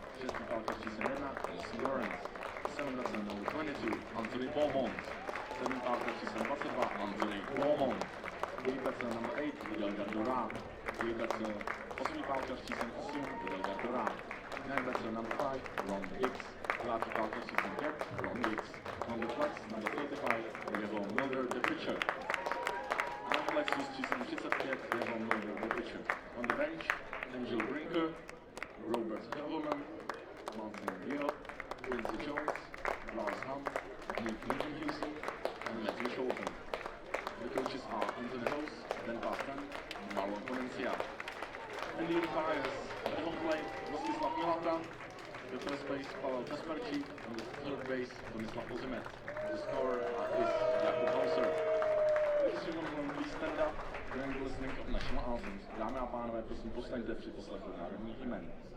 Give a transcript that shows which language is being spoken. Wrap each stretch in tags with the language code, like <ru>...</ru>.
<cs>Šestý pálkař číslo 1, Emerson Lawrence.</cs> <en>Seventh batsman number 22, Anthony Beaumont.</en> <cs>Sedmý pálkař číslo 22, Anthony Beaumont.</cs> <en>Eighth batsman number 8, Fidel Gardora. Eighth batsman,</en> <cs>osmý pálkař číslo 8, Fidel Gardora.</cs> <en>Ninth batsman number 5, Ron Hicks.</en> <cs>Devátý pálkař číslo 5, Ron Hicks.</cs> <en>On the flex number 35, we have Mulder the pitcher. On the flex</en> <cs>s číslem 35,</cs> <en>we have Mulder the pitcher. On the bench, Angel Brinker, Robert Hilverman, Martin Gill, Quincy Jones, Lars Hunt, Nick Houston, and Matthew Sholton. The coaches are Anthony House, Ben Pascan, and Marlon Ponencia. And the umpires at home plate, Rostislav Milata. The first base, Pavel Kasperčík, and the third base, Tomislav Ozimet. The scorer is Jakub Hauser. Ladies and gentlemen, please stand up during the listening of national anthems.</en> <cs>Dámy a pánové, prosím, postaňte při poslechu národních jmen.</cs>